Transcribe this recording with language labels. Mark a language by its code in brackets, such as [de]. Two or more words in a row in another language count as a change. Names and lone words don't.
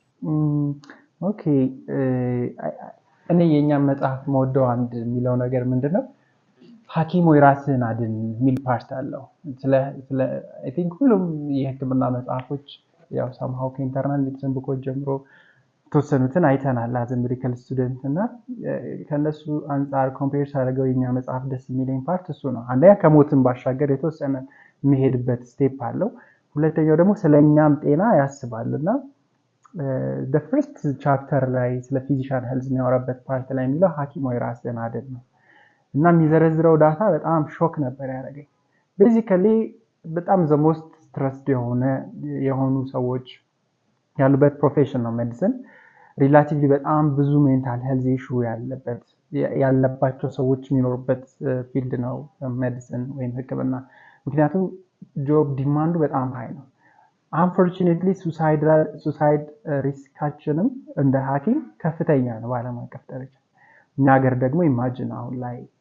[am] ኦኬ እኔ የኛም መጽሐፍ መወደው አንድ የሚለው ነገር ምንድነው ሐኪም ወይ ራስህን አድን የሚል ፓርት አለው። [en] I think [am] ሁሉም የህክምና መጽሐፎች ያው somehow ከኢንተርናል ሜዲሲን ቡኮች ጀምሮ ተወሰኑትን አይተናል [en] as medical student [am] እና ከነሱ አንፃር ኮምፔር ሳደርገው የኛ መጽሐፍ ደስ የሚለኝ ፓርት እሱ ነው። አንደኛ ከሞትን ባሻገር የተወሰነ የሚሄድበት ስቴፕ አለው። ሁለተኛው ደግሞ ስለኛም ጤና ያስባልና [en] the first chapter [am] ላይ ስለ [en] physician health [am] የሚያወራበት ፓርት ላይ የሚለው ሐኪም ወይ ራስህን አድን ነው እና የሚዘረዝረው ዳታ በጣም ሾክ ነበር ያደረገኝ። ቤዚካሊ በጣም [en] the most stressed [am] የሆኑ ሰዎች ያሉበት ፕሮፌሽን ነው ሜዲሲን። ሪላቲቭሊ በጣም ብዙ [en] mental health issue [am] ያለባቸው ሰዎች የሚኖሩበት ፊልድ ነው ሜዲሲን ወይም ህክምና። ምክንያቱም ጆብ ዲማንዱ በጣም ሃይ ነው። አንፎርቹኔትሊ ሱሳይድ ሪስካችንም እንደ ሐኪም ከፍተኛ ነው በዓለም አቀፍ ደረጃ። እኛ ሀገር ደግሞ ኢማጂን አሁን ላይ